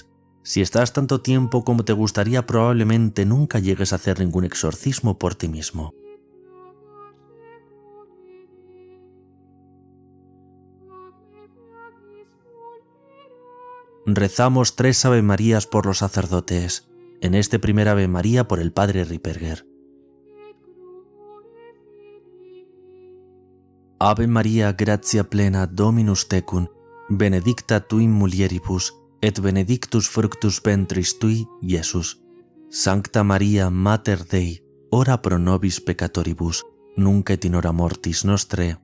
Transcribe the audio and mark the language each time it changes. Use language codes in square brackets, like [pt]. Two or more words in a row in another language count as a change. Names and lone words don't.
[es] Si estás tanto tiempo como te gustaría, probablemente nunca llegues a hacer ningún exorcismo por ti mismo. Rezamos 3 Ave Marías por los sacerdotes. En este primer Ave María por el Padre Ripperger. [la] Ave María, gratia plena, Dominus tecum, benedicta tu in mulieribus, et benedictus fructus ventris tui, Iesus. Sancta Maria, Mater Dei, ora pro nobis peccatoribus, nunc et in hora mortis nostre.